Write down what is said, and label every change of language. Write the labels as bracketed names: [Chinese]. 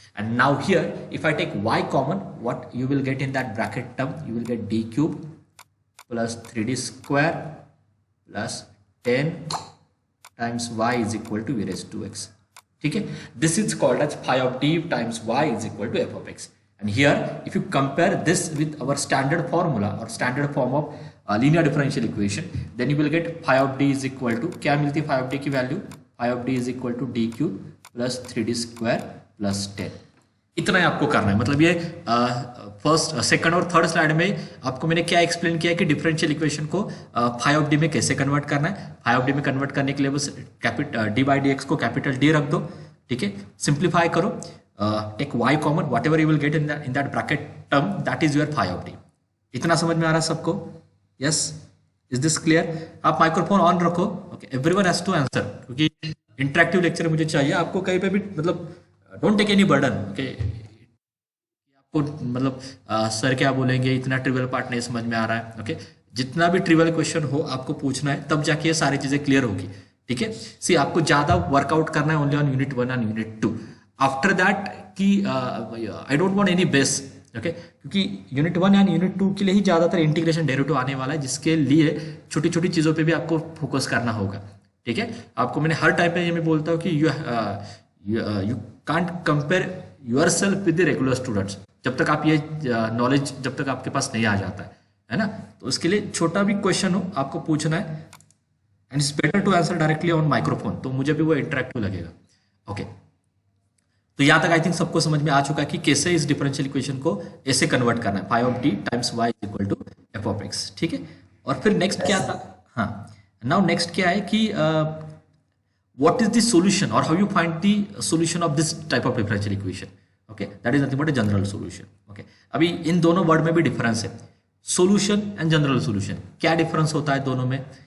[English] And now here if I take y common, what you will get in that bracket term, you will get d cube plus 3d square plus 10 times y is equal to e raised to x. [Hindi] ठीक है, [English] This is called as phi of d times y is equal to f of x. And here, if you compare this with our standard formula or standard form of linear differential equation, then you will get phi of d is equal to, [Hindi] क्या मिलती है [English] phi of d की value, phi of d is equal to d cube plus 3d square plus 10. [Hindi] इतना ही आपको करना है. मतलब ये फर्स्ट सेकंड और थर्ड स्लाइड में आपको मैंने क्या एक्सप्लेन किया कि डिफरेंशियल इक्वेशन को फाई ऑफ डी में कैसे कन्वर्ट करना है. फाई ऑफ डी में कन्वर्ट करने के लिए बस डी बाई डी एक्स को कैपिटल डी रख दो. ठीक है, सिंप्लीफाई करो, [English] take y common, whatever you will get in that bracket term, that is your phi of d. [Hindi] इतना समझ में आ रहा है सबको? [English] Yes, is this clear? [Hindi] आप माइक्रोफोन ऑन रखो. [English] Okay, everyone has to answer, क्योंकि [Hindi] इंटरेक्टिव लेक्चर मुझे चाहिए आपको कहीं पे भी, मतलब [English] don't take any burden, [Hindi] okay. आपको मतलब सर क्या बोलेंगे, इतना ट्रिवियल पार्ट नहीं समझ में आ रहा है, ओके। जितना भी ट्रिवियल क्वेश्चन हो आपको पूछना है, तब जाके ये सारी चीजें क्लियर होगी, ठीक है। सी आपको ज्यादा वर्कआउट करना है [English] Only on unit 1 and unit 2। After that [Hindi] कि [English] I don't want any base, [Hindi] okay, क्योंकि यूनिट 1 एंड यूनिट 2 के लिए ही ज्यादातर इंटीग्रेशन डेरिवेटिव आने वाला है, जिसके लिए छोटी छोटी चीजों पे भी आपको फोकस करना होगा, ठीक है। आपको मैंने हर टाइम पे ये मैं बोलता हूँ कि [English] you can't compare yourself with the regular students, [Hindi] जब तक आप ये नॉलेज जब तक आपके पास नहीं आ जाता है ना। तो उसके लिए छोटा भी क्वेश्चन हो आपको पूछना है, [English] and it's better to answer directly on microphone, [Hindi] तो मुझे भी वो इंटरेक्टिव लगेगा, ओके। तो यहाँ तक आई थिंक सबको समझ में आ चुका है कि कैसे इस डिफरेंशियल इक्वेशन को ऐसे कन्वर्ट करना है, phi of D times Y equal to F of x, ठीक है। और फिर नेक्स्ट क्या था, हाँ, नाउ नेक्स्ट क्या है [English] कि what is the solution or how you find the solution of this type of differential equation, okay, that is nothing but a general solution, okay। [Hindi] अभी इन दोनों वर्ड में भी डिफरेंस है, [English] solution and general solution, [Hindi] क्या difference होता है दोनों में।